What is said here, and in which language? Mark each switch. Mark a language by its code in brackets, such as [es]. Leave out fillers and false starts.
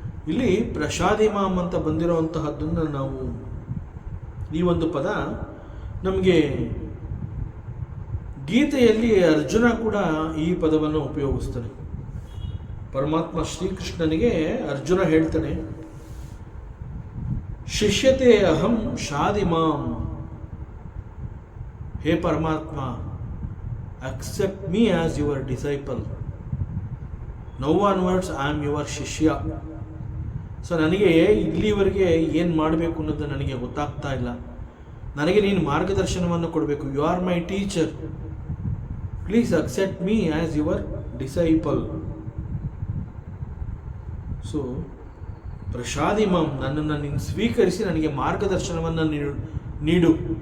[kn] ಇಲ್ಲಿ ಪ್ರಸಾದಿ ಮಾಂ ಅಂತ ಬಂದಿರುವಂತಹದ್ದನ್ನು ನಾವು, ಈ ಒಂದು ಪದ ನಮಗೆ ಗೀತೆಯಲ್ಲಿ ಅರ್ಜುನ ಕೂಡ ಈ ಪದವನ್ನು ಉಪಯೋಗಿಸ್ತಾನೆ. ಪರಮಾತ್ಮ ಶ್ರೀಕೃಷ್ಣನಿಗೆ ಅರ್ಜುನ ಹೇಳ್ತಾನೆ, [sa] ಶಿಷ್ಯತೆ ಅಹಂ ಶಾದಿ ಮಾಂ. [en] ಹೇ ಪರಮಾತ್ಮ, accept me as your disciple. Now onwards I am your ಶಿಷ್ಯ. [kn] ಸೊ ನನಗೆ ಇಲ್ಲಿವರೆಗೆ ಏನು ಮಾಡಬೇಕು ಅನ್ನೋದು ನನಗೆ ಗೊತ್ತಾಗ್ತಾ ಇಲ್ಲ. ನನಗೆ ನೀನು ಮಾರ್ಗದರ್ಶನವನ್ನು ಕೊಡಬೇಕು. [en] You are my teacher, please accept me as your disciple. [kn] So Prasadi ಮಾಂ, ನನ್ನನ್ನು ನೀನು ಸ್ವೀಕರಿಸಿ ನನಗೆ ಮಾರ್ಗದರ್ಶನವನ್ನು ನೀಡು.